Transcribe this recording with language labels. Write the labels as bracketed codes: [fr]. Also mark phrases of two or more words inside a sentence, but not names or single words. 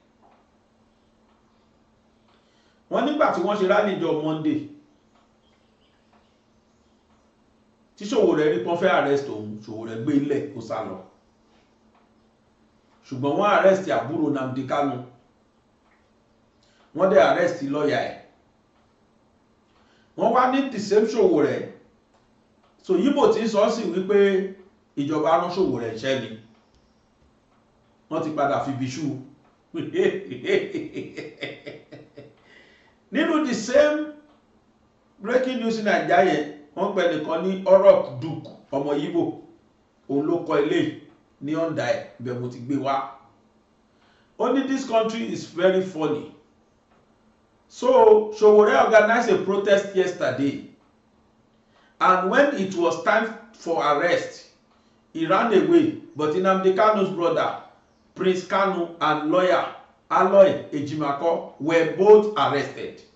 [yo] Wọ́n nígbà tí wọ́n ṣe rally jọ Monday tí Sowore rí pọ́n fẹ́ arrest òun Sowore gbé ilẹ̀ kó sá lọ ṣùgbọ́n wọ́n arrest àbúrò Nnamdi Kanu wọ́n dẹ̀ arrest lọ́ọ̀yà ẹ̀ wọ́n wá ní [en] the same [yo] Sowore so Ìgbò tí ń sọ sí wípé ìjọba rán Sowore iṣẹ́ ni wọ́n ti padà fi bíṣú nínú [en] the same breaking news in Naija [yo] yẹn wọ́n pè nìkan ní Orok Duke ọmọ Ìgbò òun ló kọ́ ilé ní ọ̀ndà ẹ̀ bẹ́ẹ̀ mo ti gbé wá. [en] Only this country is very funny. So Sowore organized a protest yesterday, and when it was time for arrest he ran away, but Nnamdi Kanu's brother Prince Kanu and lawyer Aloy Ejimako were both arrested.